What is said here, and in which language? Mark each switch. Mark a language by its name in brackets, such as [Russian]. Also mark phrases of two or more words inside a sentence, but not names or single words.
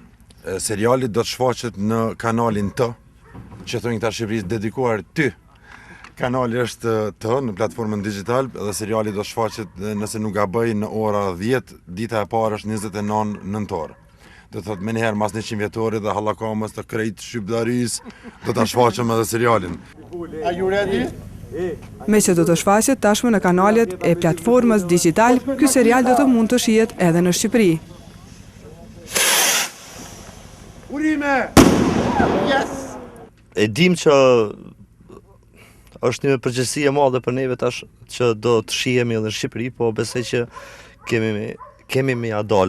[Albanian] Seriali do të shfaqet në kanalin T, që thonë këta Shqipërisë dedikuar ty. Kanali është T në platformën digital dhe seriali do shfaqet, nëse nuk gaboj, në ora 10, dita e parë është 29 nëntor. Do thotë më njëherë mas 100 vjetorit dhe hallakamës të krejt shqiptaris, do ta shfaqem edhe serialin. [English] Are you ready? [Albanian] Me që do të shfaqet tashmë në kanalet e platformës digital, ky serial do të mund të shihet edhe në Shqipëri. Urime! [English] Yes! [Albanian] E dim që është një përgjegjësi e madhe për neve tash që do të shihemi edhe në Shqipëri, po besoj që kemi me ja dal.